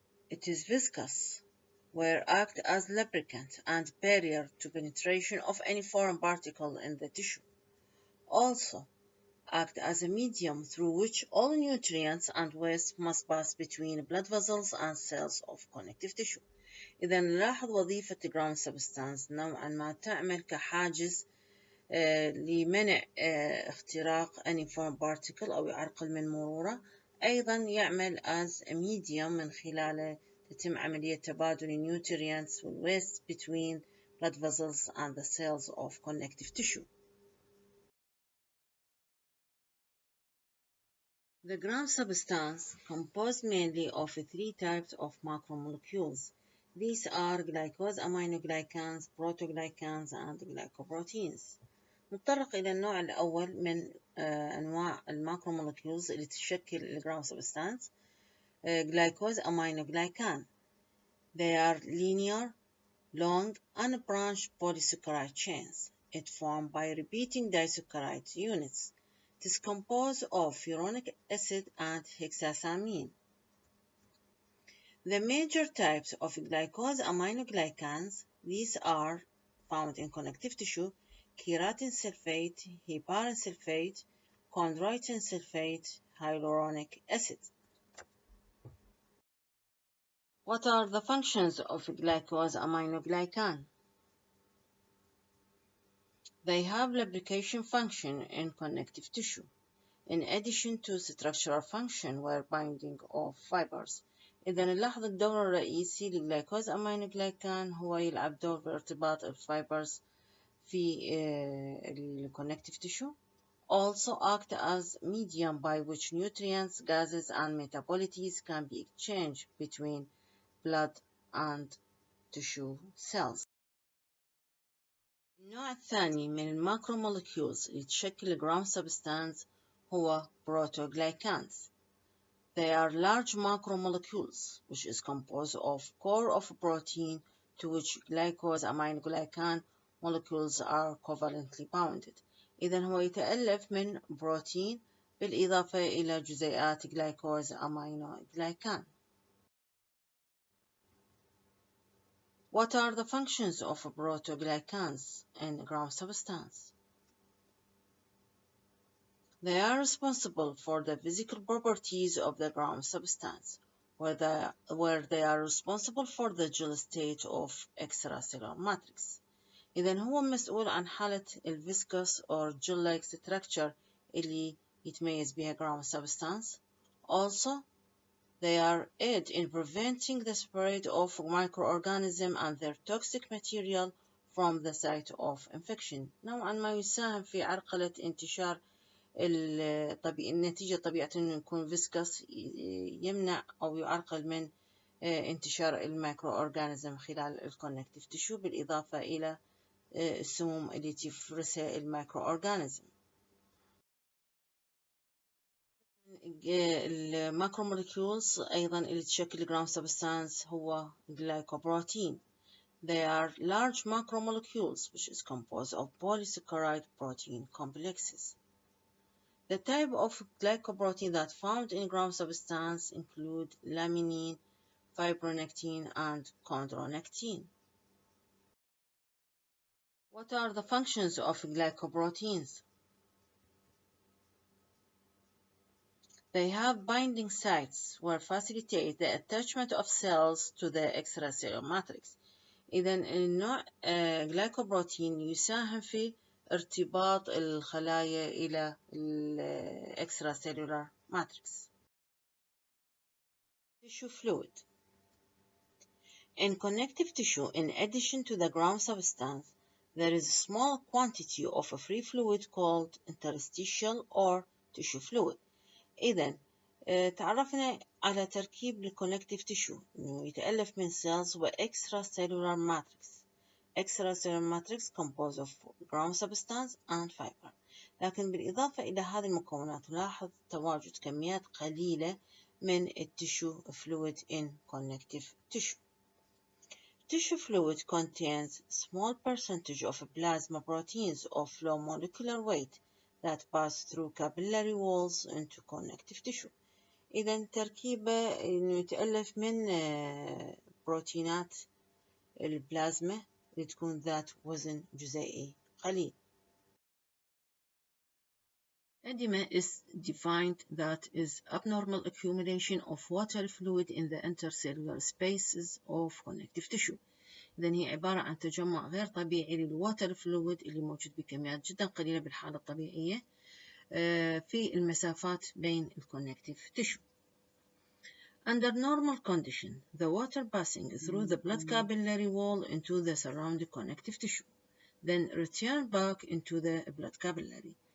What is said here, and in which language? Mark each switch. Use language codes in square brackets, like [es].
[en] It is viscous, where act as lubricant and barrier to penetration of any foreign particle in the tissue. Also, act as a medium through which all nutrients and waste must pass between blood vessels and cells of connective tissue. [ar] إذا نلاحظ وظيفة ground substance نوعا ما تعمل كحاجز لمنع اختراق [en] any foreign particle [ar] أو يعرقل من مروره. أيضا يعمل [en] as a medium [ar] من خلاله تتم عملية تبادل [en] nutrients waste between blood vessels and the cells of connective tissue. The ground substance composed mainly of three types of macromolecules. These are glycosaminoglycans, protoglycans, and glycoproteins. [ar] نتطرق إلى النوع الأول من أنواع الماكرومولكيولز اللي تشكل الجراوند سبستانس. [en] glycosaminoglycan. They are linear, long, unbranched polysaccharide chains. It formed by repeating disaccharide units. It is composed of furonic acid and hexasamine. The major types of glycosaminoglycans, these are found in connective tissue: keratin sulfate, heparin sulfate, chondroitin sulfate, hyaluronic acid. What are the functions of glycosaminoglycan? They have lubrication function in connective tissue, in addition to structural function where binding of fibers. [ar] إذا نلاحظ الدور الرئيسي للجلايكوزامينوغلايكان هو يلعب دور بارتباط الفايبرز في connective tissue. [en] Also act as medium by which nutrients, gases, and metabolites can be exchanged between blood and tissue cells. [ar] النوع الثاني من الماكرومولكيولز اللي تشكل ground substance هو protoglycans. [en] They are large macromolecules which is composed of core of protein to which glycosaminoglycan molecules are covalently bounded. [ar] إذن هو يتألف من بروتين بالإضافة إلى جزيئات glycosaminoglycan. [en] What are the functions of protoglycans in ground substance? They are responsible for the physical properties of the ground substance, where they are responsible for the gel state of extracellular matrix. [ar] إذن هو مسؤول عن حالة الفيسكوس [en] or gel-like structure [ar] اللي يتميز بها ground substance. [en] Also, they are aid in preventing the spread of microorganisms and their toxic material from the site of infection. [ar] نوعا ما يساهم في عرقلة انتشار النتيجة طبيعة أنه يكون فيسكس يمنع أو يعرقل من انتشار الميكرو أورجانيزم خلال الكونكتيف تيشو بالإضافة إلى السموم اللي تفرزها الميكرو أورجانيزم. الماكرومولكيولز أيضا اللي تشكل ground substance هو glycoprotein. [en] They are large macromolecules, which is composed of polysaccharide protein complexes. The type of glycoprotein that found in ground substance include laminin, fibronectin, and chondronectin. What are the functions of glycoproteins? They have binding sites which facilitate the attachment of cells to the extracellular matrix. [ar] إذن النوع glycoprotein يساهم في ارتباط الخلايا إلى extracellular matrix. [en] Tissue fluid. In connective tissue, in addition to the ground substance, there is a small quantity of a free fluid called interstitial or tissue fluid. [ar] إذن تعرفنا على تركيب الكونكتيف تيشو إنه يتألف من cells و extracellular matrix. [en] Extracellular matrix composed of ground substance and fiber. [ar] لكن بالإضافة إلى هذه المكونات نلاحظ تواجد كميات قليلة من التيشو [en] fluid in connective tissue. Tissue fluid contains small percentage of plasma proteins of low molecular weight that pass through capillary walls into connective tissue. [ar] إذا تركيبه إنه يتألف من بروتينات البلازما اللي تكون ذات وزن جزيئي قليل. [en] Edema is defined that is abnormal accumulation of water fluid in the intercellular spaces of connective tissue. [ar] إذن هي عبارة عن تجمع غير طبيعي للواتر فلويد اللي موجود بكميات جدا قليلة بالحالة الطبيعية في المسافات بين الكونكتيف tissue. [en] Under normal condition, the water passing through the blood capillary wall into the surrounding connective tissue, then return back into the blood capillary.